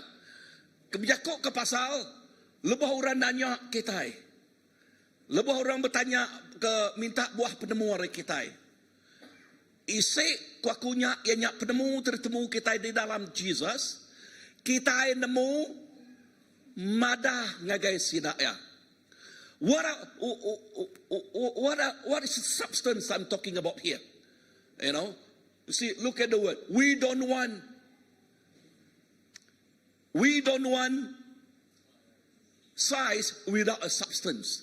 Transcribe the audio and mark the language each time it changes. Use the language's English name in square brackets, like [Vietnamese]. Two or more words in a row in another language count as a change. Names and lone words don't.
[Iban] Kebijakuk ke pasal, lebih orang nanya kita. Lebih orang bertanya ke minta buah penemu dari kita. Isi kuakunya ianya penemu tertemu kita di dalam Jesus. Kita nemu madah ngagai sidak ya. [English] What is the substance I'm talking about here? You know, you see, look at the word. We don't want size without a substance.